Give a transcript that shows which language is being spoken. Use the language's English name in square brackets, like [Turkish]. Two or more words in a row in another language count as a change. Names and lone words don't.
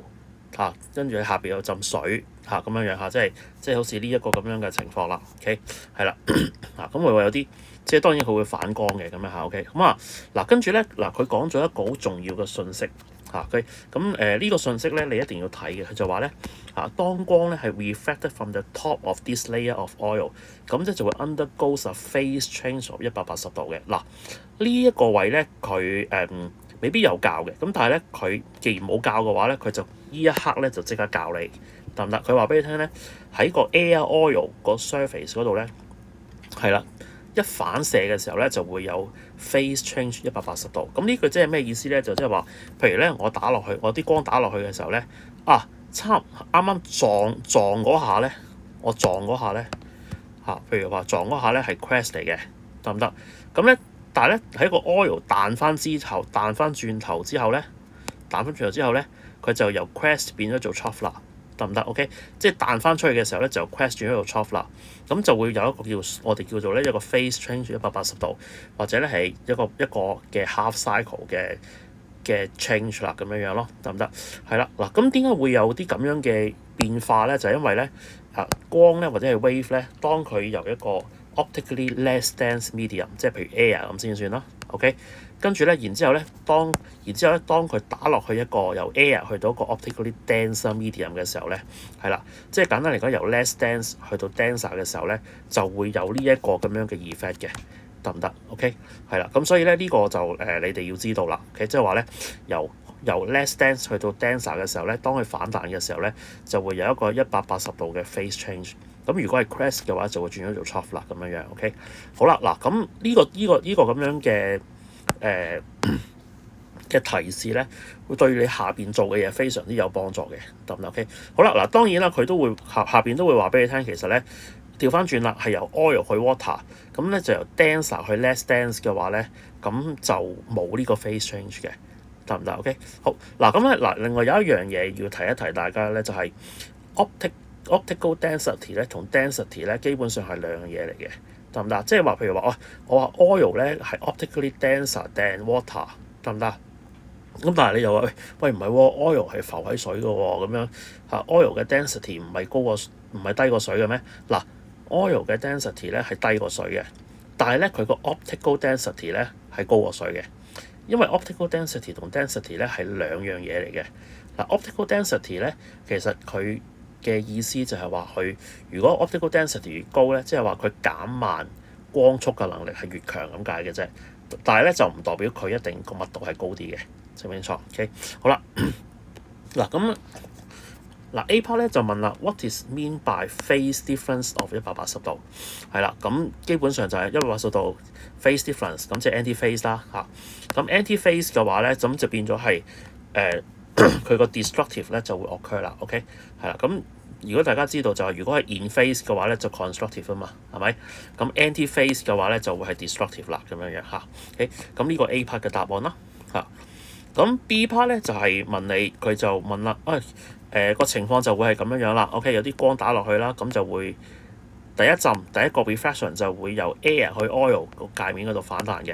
[Cantonese] 跟住下邊有浸水咁樣樣即係好似呢一個咁樣嘅情況啦。OK 係啦，咁會有啲即係當然佢會反光嘅咁樣嚇。OK 咁跟住咧佢講咗一個好重要嘅信息OK 咁呢個信息咧你一定要睇嘅，佢就話咧當光咧係 [English] reflected from the top of this layer of oil， [Cantonese] 咁即係就會 [English] undergoes a phase change of 180 [Cantonese] 度嘅。呢一個位咧佢未必有教嘅，咁但係咧佢既然冇教嘅話咧，佢就呢一刻咧就即刻教你得唔得？佢話俾你聽咧，喺個 [English] air oil [Cantonese] 個 surface 嗰度咧，係啦，一反射嘅時候咧就會有 [English] phase change [Cantonese] 180 度。咁呢句即係咩意思咧？就即係話，譬如咧我打落去，我啲光打落去嘅時候咧，啱啱撞嗰下咧，我撞嗰下咧譬如話撞嗰下咧係 crest 嚟嘅，得唔得？咁咧。但係咧喺個 oil 彈翻轉頭之後咧，佢就由 crest 變咗做 trough 啦，得唔得 ？OK， 即係彈翻出去嘅時候咧，就 crest 轉咗做 trough 啦，咁就會有一個我哋叫做咧一個 [English] phase change [Cantonese] 180 度，或者咧係一個嘅 [English] half cycle [Cantonese] 嘅 change 啦，咁樣咯，得唔得？係啦，咁點解會有啲咁樣嘅變化咧？就係因為咧光咧或者係 wave 咧，當佢由一個 [English] optically less dense medium， [Cantonese] 即係譬如 air 咁先算啦 ，OK， 跟住咧，然之後咧，當佢打落去一個由 air 去到一個 [English] optically denser medium [Cantonese] 嘅時候咧，係啦，即係簡單嚟講，由 [English] less dense [Cantonese] 去到 denser 嘅時候咧，就會有呢一個咁樣嘅 effect 嘅，得唔得 ？OK， 係啦，咁所以咧呢個就你哋要知道啦，OK， 即係話咧由 [English] less dense [Cantonese] 去到 denser 嘅時候咧，當佢反彈嘅時候咧，就會有一個180度嘅 [English] phase change。 [Cantonese] 咁如果係 crest 嘅話，就會轉咗做 trough 啦，咁樣樣 OK。好啦，咁呢個咁樣嘅提示咧，會對你下邊做嘅嘢非常之有幫助嘅，得唔得 OK？好啦，當然啦，佢都會下邊都會話俾你聽，其實咧調翻轉啦，係由 oil 去 water， 咁咧就由 denser 去 [English] less dense [Cantonese] 嘅話咧，咁就冇呢個 [English] phase change [Cantonese] 嘅，得唔得 OK？好咁咧另外有一樣嘢要提一提大家咧，就係 [English] optical density [Cantonese] 咧同 density 咧基本上係兩樣嘢嚟嘅，得唔得？即係話譬如話我話 oil 咧係 [English] optically denser than water， [Cantonese] 得唔得？咁但係你又話喂唔係喎 ，oil 係浮喺水嘅喎，咁樣oil 嘅 density 唔係低過水嘅咩？oil 嘅 density 咧係低過水嘅，但係咧佢個 [English] optical density [Cantonese] 咧係高過水嘅，因為 [English] optical density [Cantonese] 同 density 咧係兩樣嘢嚟嘅。 [English] optical density [Cantonese] 咧其實佢嘅意思就係話佢如果 [English] optical density [Cantonese] 越高咧，即係話佢減慢光速嘅能力係越強咁解嘅啫。但係咧就唔代表佢一定個密度係高啲嘅，清唔清楚 ？OK， 好啦，咁 [English] A part [Cantonese] 咧就問啦 ， [English] What is mean by phase difference of 180 [Cantonese] 度？係啦，咁基本上就係180度 [English] phase difference， [Cantonese] 咁即係 anti-phase 啦咁 anti-phase 嘅話咧，咁就變咗係佢個 destructive 咧就會 occur 啦。OK， 係啦，咁如果大家知道就係如果係 [English] in phase [Cantonese] 嘅話咧就 constructive 啊嘛，係咪？咁 anti-phase 嘅話咧就會係 destructive 啦，咁樣OK，咁呢個 [English] A part [Cantonese] 嘅答案啦咁 [English] B part [Cantonese] 咧就係問你，佢就問啦，個情況就會係咁樣啦。OK， 有啲光打落去啦，咁就會第一個 refraction 就會由 air 去 oil 個界面嗰度反彈嘅。